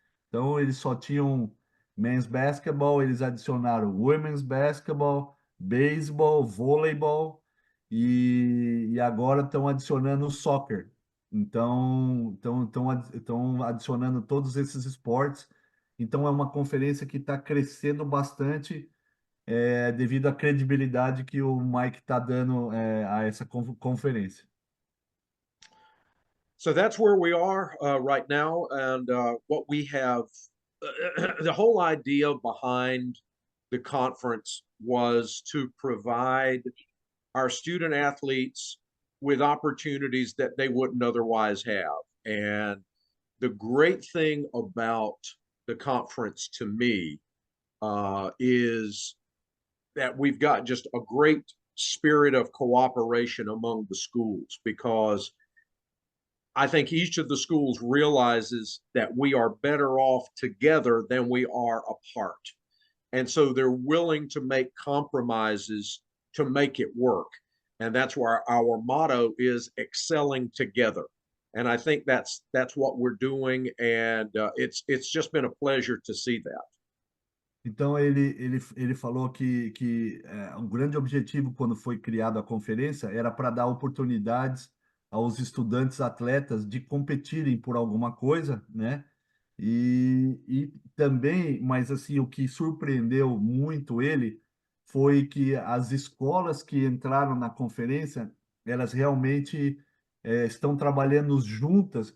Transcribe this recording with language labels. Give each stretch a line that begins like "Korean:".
Portuguese: Então eles só tinham men's basketball, eles adicionaram women's basketball, beisebol, voleibol, e agora estão adicionando o soccer. Então estão adicionando todos esses esportes. Então é uma conferência que está crescendo bastante, devido à credibilidade que o Mike está dando a essa conferência.
English: So that's where we are right now, and what we have. The whole idea behind the conference was to provide our student athletes with opportunities that they wouldn't otherwise have. And the great thing about the conference to me is that we've got just a great spirit of cooperation among the schools, because I think each of the schools realizes that we are better off together than we are apart. And so they're willing to make compromises to make it work. And that's why our motto is excelling together. And I think that's what we're doing. And it's just been a pleasure to see that.
Portuguese: Então, ele falou que um grande objetivo, quando foi criada a conferência, era para dar oportunidades aos estudantes atletas de competirem por alguma coisa, né? E também, mas assim, o que surpreendeu muito ele foi que as escolas que entraram na conferência, elas realmente estão trabalhando juntas.